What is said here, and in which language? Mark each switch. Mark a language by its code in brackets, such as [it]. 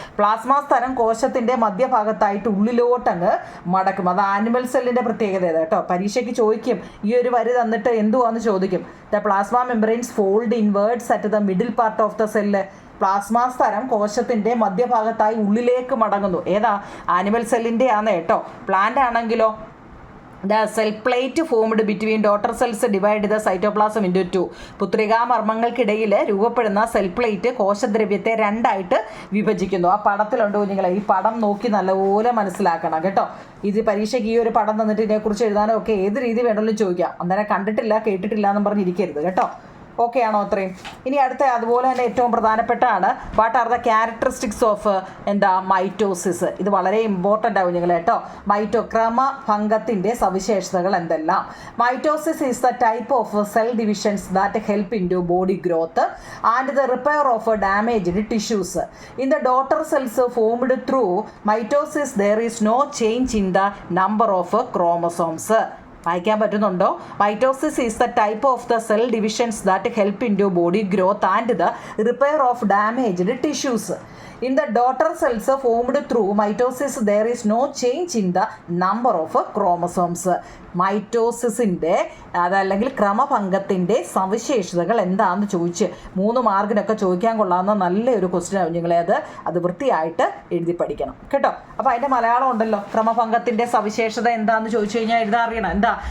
[ml] Plasma സ്ഥലം കോശത്തിൻ്റെ മധ്യഭാഗത്തായിട്ട് ഉള്ളിലോട്ടങ്ങ് മടക്കും. അത് animal സെല്ലിൻ്റെ പ്രത്യേകത കേട്ടോ. പരീക്ഷയ്ക്ക് ചോദിക്കും, ഈ ഒരു വരി തന്നിട്ട് എന്തുവാന്ന് ചോദിക്കും. [en] The plasma membranes fold inwards at the middle part of the cell. [ml] Plasma സ്ഥലം കോശത്തിൻ്റെ മധ്യഭാഗത്തായി ഉള്ളിലേക്ക് മടങ്ങുന്നു. ഏതാ? ആനിമൽ സെല്ലിൻ്റെ ആണ് കേട്ടോ. പ്ലാന്റ് ആണെങ്കിലോ [en] The cell plate formed between daughter cells divide the cytoplasm into 2. [ml] പുത്രികാമർമ്മങ്ങൾക്കിടയിൽ രൂപപ്പെടുന്ന സെൽ പ്ലേറ്റ് കോശദ്രവ്യത്തെ രണ്ടായിട്ട് വിഭജിക്കുന്നു. ആ പടത്തിലുണ്ട് കുഞ്ഞുങ്ങളെ. ഈ പടം നോക്കി നല്ലപോലെ മനസ്സിലാക്കണം കേട്ടോ. ഇത് പരീക്ഷയ്ക്ക് ഈ ഒരു പടം തന്നിട്ട് ഇതിനെക്കുറിച്ച് എഴുതാനോ ഒക്കെ ഏത് രീതി വേണമെങ്കിലും ചോദിക്കാം. അന്നേരം കണ്ടിട്ടില്ല കേട്ടിട്ടില്ല എന്നും പറഞ്ഞിരിക്കരുത് കേട്ടോ. ഓക്കെ ആണോ അത്രയും? ഇനി അടുത്ത അതുപോലെ തന്നെ ഏറ്റവും പ്രധാനപ്പെട്ടാണ് [en] What are the characteristics of mitosis. [ml] ഇത് വളരെ ഇമ്പോർട്ടൻ്റ് ആവും നിങ്ങൾ കേട്ടോ. ക്രമഭംഗത്തിൻ്റെ സവിശേഷതകൾ എന്തെല്ലാം? [en] Mitosis is the type of cell divisions that help in to body growth and the repair of damaged tissues. In the daughter cells formed through mitosis there is no change in the number of chromosomes. [ml] വായിക്കാൻ പറ്റുന്നുണ്ടോ? [en] Mitosis is the type of the cell divisions that help in to body growth and the repair of damaged tissues. In the daughter cells formed through mitosis, there is no change in the number of chromosomes. [ml] മൈറ്റോസിസിൻ്റെ അതല്ലെങ്കിൽ ക്രമഭംഗത്തിൻ്റെ സവിശേഷതകൾ എന്താണെന്ന് ചോദിച്ച് 3 മാർക്കിനൊക്കെ ചോദിക്കാൻ കൊള്ളാവുന്ന നല്ലൊരു question ആണ് നിങ്ങളെ. അത് വൃത്തിയായിട്ട് എഴുതി പഠിക്കണം കേട്ടോ. അപ്പോൾ അതിൻ്റെ മലയാളം ഉണ്ടല്ലോ. ക്രമഭംഗത്തിൻ്റെ സവിശേഷത എന്താണെന്ന് ചോദിച്ചു കഴിഞ്ഞാൽ എഴുതാൻ അറിയണം. എന്താ?